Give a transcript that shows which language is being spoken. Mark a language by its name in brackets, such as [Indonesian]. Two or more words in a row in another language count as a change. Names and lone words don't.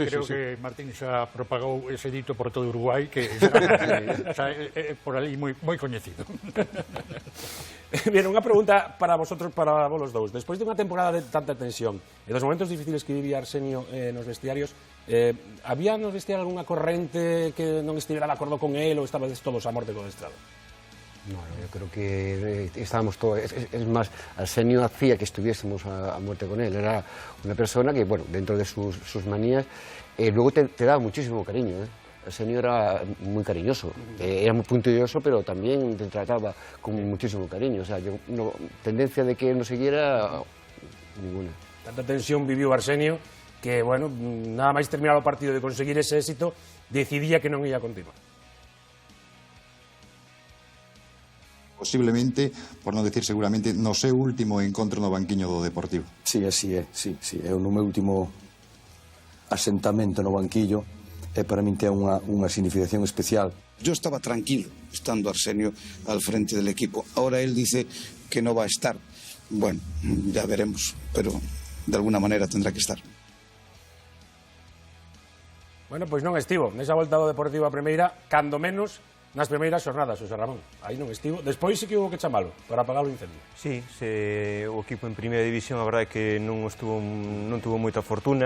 [Galician] Creo que Martín xa propagou ese dito por todo Uruguai, que xa é por ali moi coñecido. Bien, unha pregunta para vosotros, para vos los dous. Despois de unha temporada de tanta tensión e dos momentos difíciles que vivía Arsenio nos vestiarios, había nos vestiarios algunha corrente que non estivera de acordo con él ou estabades todos a morte con o estrado? [Spanish] No, yo creo que estábamos todos. Es más, Arsenio hacía que estuviésemos a muerte con él. Era una persona que, bueno, dentro de sus manías, luego te daba muchísimo cariño, Arsenio era muy cariñoso, era muy puntilloso, pero también te trataba con muchísimo cariño. O sea, tendencia de que él no siguiera, ninguna. [Galician] Tanta tensión viviu Arsenio que, bueno, nada máis terminar o partido de conseguir ese éxito, decidía que non ia continuar. Posiblemente, por non decir seguramente, no seu último encontro no banquiño do Deportivo. Sí, así é, sí. É o meu último asentamento no banquillo e para min ten unha significación especial. [Spanish] Yo estaba tranquilo estando Arsenio al frente del equipo. Ahora él dice que no va a estar. Bueno, ya veremos, pero de alguna manera tendrá que estar. [Galician] Bueno, pois non estivo. Nesa volta do Deportivo a primeira, cando menos, nas primeiras xornadas, José Ramón. Aí non estivo. Despois sí que hubo que chamalo para apagar o incendio. Sí, o equipo en primeira división a verdade é que non tuvo moita fortuna.